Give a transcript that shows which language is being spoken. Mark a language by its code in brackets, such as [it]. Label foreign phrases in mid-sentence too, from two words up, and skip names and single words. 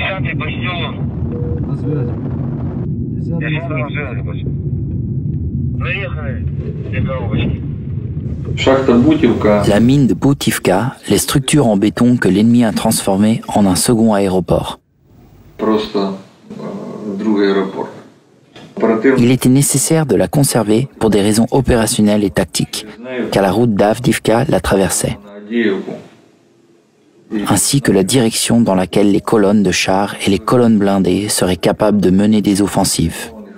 [ru] ты бастион. На связи. Я на связи, бать. Проехали. Две коробочки. [fr] La mine de Boutivka, les structures en béton que l'ennemi a transformées en un second aéroport. Il était nécessaire de la conserver pour des raisons opérationnelles et tactiques, car la route d'Avdivka la traversait, ainsi que la direction dans laquelle les colonnes de chars et les colonnes blindées seraient capables de mener des offensives.